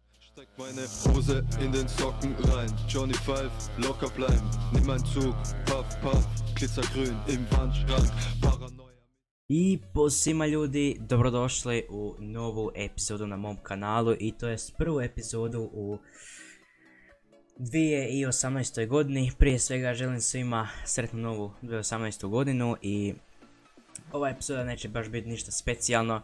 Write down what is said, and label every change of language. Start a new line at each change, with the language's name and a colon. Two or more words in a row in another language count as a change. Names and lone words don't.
German: Steck meine Hose in den Socken rein. Johnny Five, locker bleiben. Nimm ein Zug, puff, puff, glitzergrün im Wandschrank, paranoja.
Croatian: I pozdrav svima ljudi, dobrodošli u novu epizodu na mom kanalu i to jest prvu epizodu u 2018. godini. Prije svega želim svima sretnu novu 2018. godinu i ova epizoda neće baš biti ništa specijalno.